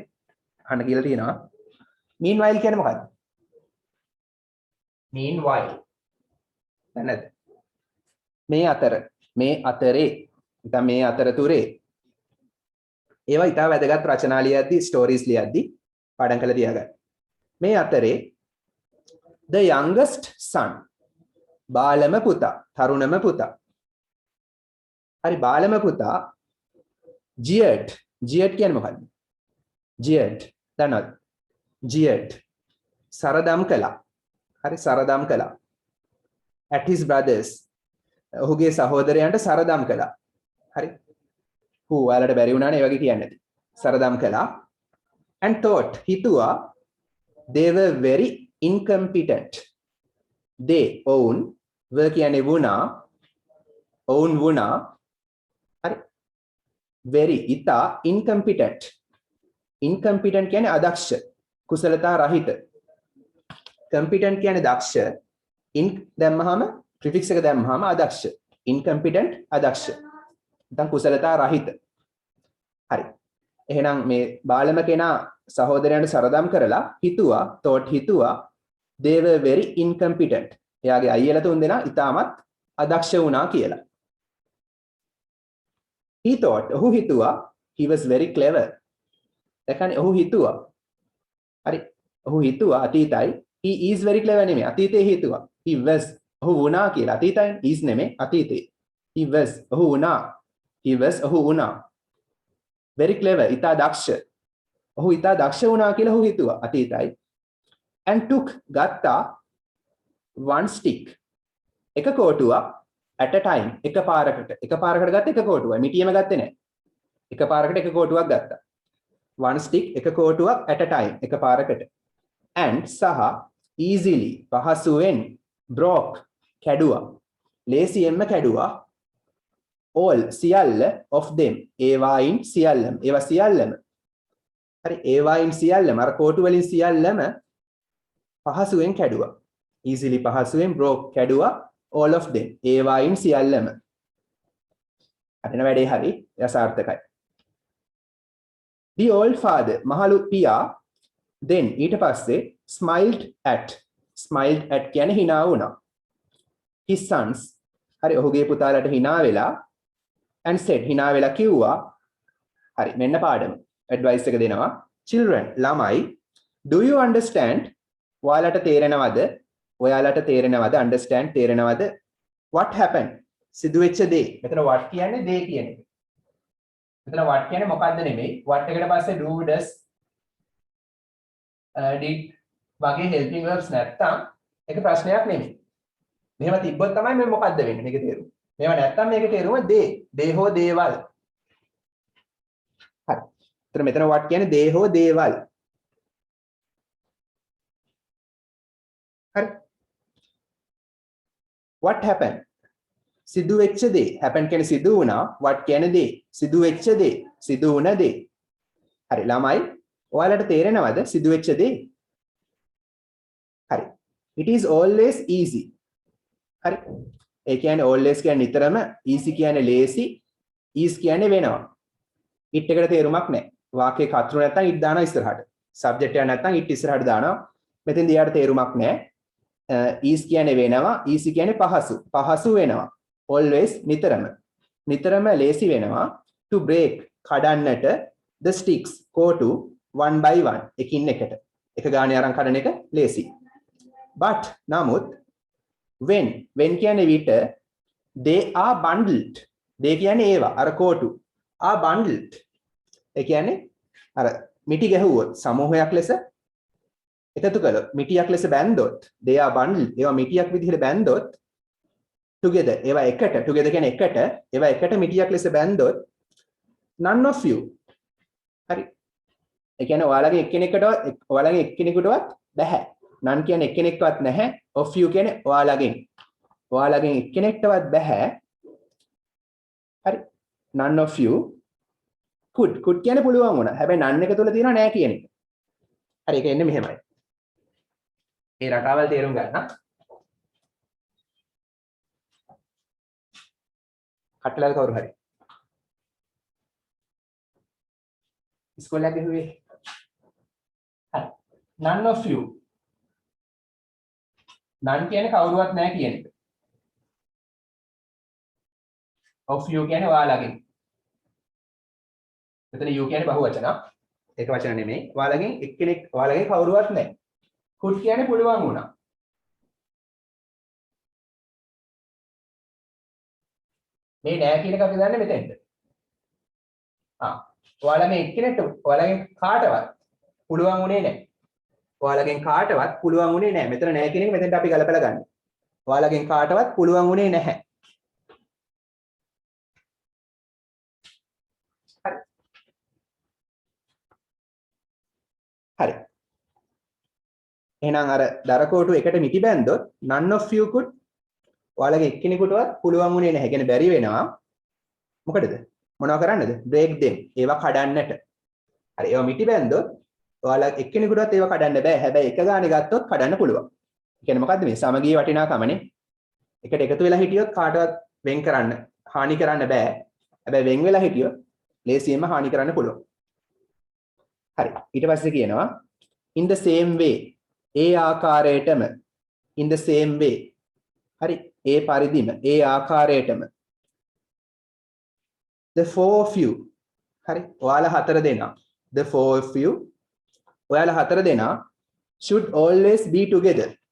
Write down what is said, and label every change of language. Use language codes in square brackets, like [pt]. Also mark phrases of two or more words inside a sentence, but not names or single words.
[si] අහන්න කියලා තියෙනවා. meanwhile කියන්නේ මොකද්ද? meanwhile. නැත්නම් මේ අතරේ නැත්නම් මේ අතරතුරේ ඒවා ඉතාල වැදගත් රචනා ලියද්දී ස්ටෝරීස් ලියද්දී පාඩම් කරලා තියාගන්න. මේ අතරේ [en] the youngest son [si] බාලම පුතා, තරුණම පුතා. හරි බාලම පුතා jeered කියන්නේ මොකද්ද? jeered දන්නවද? jeered සරදම් කළා. හරි සරදම් කළා. [en] at his brothers [si] ඔහුගේ සහෝදරයන්ට සරදම් කළා. හරි ඔයාලට බැරි වුණානේ ඒ වගේ කියන්නේ නැති. සරදම් කළා. [en] and thought හිතුවා they were very incompetent. they own were [si] කියන්නේ වුණා. own වුණා. හරි [en] very ita incompetent. [si] incompetent කියන්නේ අදක්ෂ. කුසලතා රහිත. competent කියන්නේ දක්ෂ. in දැම්මහම prefix එක දැම්මහම අදක්ෂ. incompetent අදක්ෂ. නැත්නම් කුසලතා රහිත. හරි. එහෙනම් මේ බාලම කෙනා සහෝදරයන්ට සරදම් කරලා හිතුවා thought හිතුවා [en] they were very incompetent. [si] එයාගේ අයියලා තුන් දෙනා ඉතාමත් අදක්ෂ වුණා කියලා. [en] he thought [si] ඔහු හිතුවා [en] he was very clever. [si] දැක්කනේ ඔහු හිතුවා. හරි. ඔහු හිතුවා අතීතයි [en] he is very clever [si] නෙමෙයි අතීතේ හිතුවා. [en] he was [si] ඔහු වුණා කියලා අතීතයි is නෙමෙයි අතීතේ. [en] he was [si] ඔහු වුණා. [en] he was [si] ඔහු වුණා. [en] very clever [si] ඉතා දක්ෂ. ඔහු ඉතා දක්ෂ වුණා කියලා ඔහු හිතුවා අතීතයි. [en] and took [si] ගත්තා [en] one stick [si] එක කෝටුවක් [en] at a time [si] එකපාරකට ගත්ත එක කෝටුවක් මිටියම ගත්තේ නැහැ. එකපාරකට එක කෝටුවක් ගත්තා. [en] one stick [si] එක කෝටුවක් [en] at a time [si] එකපාරකට. [en] and සහ easily පහසුවෙන් broke කැඩුවා. [si] ලේසියෙන්ම කැඩුවා all සියල්ල [en] of them [si] ඒවායින් සියල්ලම ඒවා සියල්ලම හරි ඒවායින් සියල්ලම අර කෝටු වලින් සියල්ලම පහසුවෙන් කැඩුවා. [en] easily පහසුවෙන් broke කැඩුවා all of them [si] ඒවායින් සියල්ලම. අතන වැඩේ හරි යසාර්ථකයි. [en] the old father [si] මහලු පියා then ඊට පස්සේ [en] smiled at [si] කියන්නේ hina වුණා. [en] his sons [si] හරි ඔහුගේ පුතාලට hina වෙලා [en] and said [si] hina වෙලා කිව්වා හරි මෙන්න පාඩම advice එක දෙනවා children ළමයි [en] do you understand [si] ඔයාලට තේරෙනවද understand තේරෙනවද [en] what happened [si] සිදුවෙච්ච දේ. මෙතන what කියන්නේ දේ කියන එක. මෙතන what කියන්නේ මොකද්ද නෙමෙයි. what එකට පස්සේ [en] do does did [si] වගේ [en] helping verbs [si] නැත්තම් ඒක ප්‍රශ්නයක් නෙමෙයි. මෙහෙම තිබ්බොත් තමයි මේ මොකද්ද වෙන්නේ මේකේ තේරුම. මේව නැත්තම් මේකේ තේරුම දේ හෝ දේවල්. හරි. ඒතර මෙතන what කියන්නේ දේ හෝ දේවල්. හරි. [en] what happened [si] සිදුවෙච්ච දේ. happen කියන්නේ සිදු වුණා. what කියන්නේ දේ. සිදුවෙච්ච දේ. සිදු වුණ දේ. හරි ළමයි ඔයාලට තේරෙනවද සිදුවෙච්ච දේ? හරි. [en] it is always easy. [si] හරි. ඒ කියන්නේ always කියන්නේ නිතරම, easy කියන්නේ ලේසි, is කියන්නේ වෙනවා. it එකට තේරුමක් නැහැ. වාක්‍යයේ කතරු නැත්තම් it දානවා ඉස්සරහට. subject එක නැත්තම් it ඉස්සරහට දානවා. මෙතෙන්දී යාට තේරුමක් නැහැ. is කියන්නේ වෙනවා, easy කියන්නේ පහසු වෙනවා. always නිතරම ලේසි වෙනවා. [en] to break කඩන්නට the sticks කෝටු one by one [si] එකින් එකට. එක ගානේ අරන් කඩන එක ලේසි. but නමුත් when කියන්නේ විට [en] they are bundled. [si] they කියන්නේ ඒවා අර කෝටු [en] are bundled. [si] ඒ කියන්නේ අර මිටි ගැහුවොත් සමූහයක් ලෙස එකතු කළොත් මිටියක් ලෙස බැන්දොත් [en] they are bundled. [si] ඒවා මිටියක් විදිහට බැන්දොත් together ඒවා එකට together කියන්නේ එකට ඒවා එකට මිටියක් ලෙස බැන්දොත් [en] none of you [si] හරි. ඒ කියන්නේ ඔයාලගේ එක්කෙනෙකුටවත් බෑ. none කියන්නේ එක්කෙනෙක්වත් නැහැ. [en] of you [si] කියන්නේ ඔයාලගෙන් එක්කෙනෙක්ටවත් බෑ. හරි. [en] none of you could [si] කියන්නේ පුළුවන් වුණා. හැබැයි none එක තුල තියෙනවා නෑ කියන එක. හරි ඒක එන්නේ මෙහෙමයි. මේ රටාවල් තේරුම් ගන්න. කට්ටලල් කවුරු හරි. ඉස්කෝලේ ගිහුවේ. හරි. [en] none of you. [si] none කියන්නේ කවුරුවත් නැහැ කියන එක. [en] of you [si] කියන්නේ ඔයාලගෙන්. මෙතන you කියන්නේ බහුවචන. ඒක වචන නෙමෙයි. ඔයාලගෙන් එක්කෙනෙක් ඔයාලගෙන් කවුරුවත් නැහැ. could කියන්නේ පුළුවන් වුණා. මේ නෑ කියන එක අපි දන්නේ මෙතෙන්ද. ඔයාලගේ එක්කෙනෙක්ට ඔයාලගෙන් කාටවත් පුළුවන් උනේ නැහැ. ඔයාලගෙන් කාටවත් පුළුවන් උනේ නැහැ. මෙතන නෑ කියන එක මෙතෙන්ට අපි ගලපලා ගන්න. ඔයාලගෙන් කාටවත් පුළුවන් උනේ නැහැ. හරි. එහෙනම් අර දරකෝටු එකට මිටි බැන්දොත් [en] none of you could [si] ඔයාලගේ එක්කෙනෙකුටවත් පුළුවන් උනේ නැහැ. කියන්නේ බැරි වෙනවා. මොකටද? මොනවා කරන්නද? [en] break them. [si] ඒවා කඩන්නට. හරි. ඒවා මිටි බැන්දොත් ඔයාලා එක්කෙනෙකුටවත් ඒවා කඩන්න බෑ. හැබැයි එක ගානේ ගත්තොත් කඩන්න පුළුවන්. කියන්නේ මොකද්ද මේ සමගිය වටිනාකමනේ. එකට එකතු වෙලා හිටියොත් කාටවත් වෙන් කරන්න හානි කරන්න බෑ. හැබැයි වෙන් වෙලා හිටියොත් ලේසියෙන්ම හානි කරන්න පුළුවන්. [en] හරි. ඊට පස්සේ කියනවා in the same way [si] ඒ ආකාරයටම [en] in the same way. [si] හරි. ඒ පරිදිම ඒ ආකාරයටම [en] the four of you. [si] හරි. ඔයාලා හතර දෙනා. [en] the four of you. [si] ඔයාලා හතර දෙනා [en] should always be together.